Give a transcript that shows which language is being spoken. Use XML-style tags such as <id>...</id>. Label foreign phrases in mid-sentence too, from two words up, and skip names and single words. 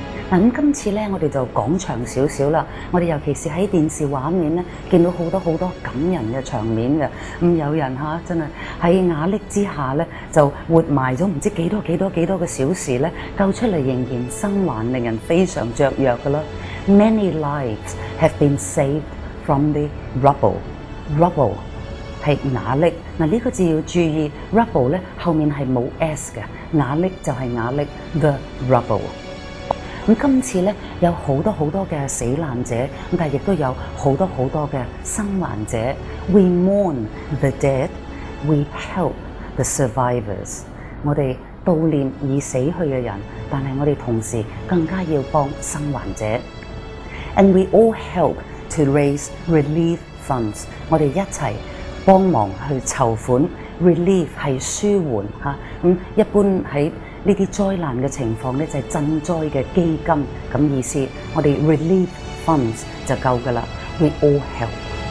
<yue>咁今次咧，我哋就講長少少啦。我哋尤其是喺電視畫面咧，見到好多感人嘅場面嘅。有人真係喺壓力之下咧，就活埋咗唔知幾多個小時咧，救出嚟仍然生還，令人非常雀躍㗎啦。</yue> <en>Many lives have been saved from the rubble.</en> <yue>Rubble 係瓦礫。呢個字要注意 ，rubble 咧後面係冇 s 嘅，瓦礫就係瓦礫 ，</yue> <en>the rubble。</en> <yue>今次咧有好多嘅死難者，但係亦都有好多嘅生還者。</yue> <en>We mourn the dead, we help the survivors。</en> <yue>我哋悼念已死去嘅人，但係我哋同時更加要幫生還者。</yue> <en>And we all help to raise relief funds。</en> <yue>我哋一齊幫忙去籌款 ，relief 係舒緩嚇。一般喺呢啲災難嘅情況咧，就係賑災嘅基金咁意思。我哋</yue> <en>relief funds</en> <yue>就夠㗎啦。</yue> <en>We all help。</en>